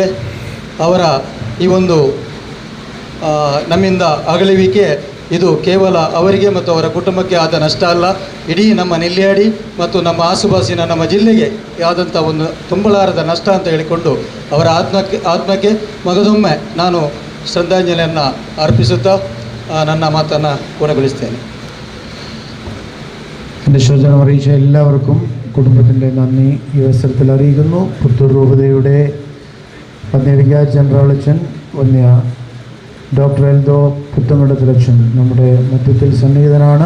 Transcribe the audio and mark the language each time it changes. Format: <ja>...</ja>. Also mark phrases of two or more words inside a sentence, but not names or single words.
<kn>ಅವರ ಈ ಒಂದು ನಮ್ಮಿಂದ ಅಗಲುವಿಕೆ ಇದು ಕೇವಲ ಅವರಿಗೆ ಮತ್ತು ಅವರ ಕುಟುಂಬಕ್ಕೆ ಆದ ನಷ್ಟ ಅಲ್ಲ, ಇಡೀ ನಮ್ಮ ನೆಲ್ಲಿಯಾಡಿ ಮತ್ತು ನಮ್ಮ ಆಸುಪಾಸಿನ ನಮ್ಮ ಜಿಲ್ಲೆಗೆ ಆದಂಥ ಒಂದು ತುಂಬಲಾರದ ನಷ್ಟ ಅಂತ ಹೇಳಿಕೊಂಡು ಅವರ ಆತ್ಮಕ್ಕೆ ಮಗದೊಮ್ಮೆ ನಾನು ಶ್ರದ್ಧಾಂಜಲಿಯನ್ನು ಅರ್ಪಿಸುತ್ತಾ ನನ್ನ മാതನ್ನು പൂർണ്ണಗೊಳಿಸ್ತೇನೆ.</kn> <ml>എൻ്റെ ശോചനം അറിയിച്ച എല്ലാവർക്കും കുടുംബത്തിൻ്റെ നന്ദി ഈ അവസരത്തിൽ അറിയിക്കുന്നു. പുത്തൂർ രൂപതയുടെ വികാരി ജനറൽ അച്ഛൻ വന്യ ഡോക്ടർ എൽദോ പുത്തങ്കണ്ടത്തിലച്ഛൻ നമ്മുടെ മധ്യത്തിൽ സന്നിഹിതനാണ്.</ml>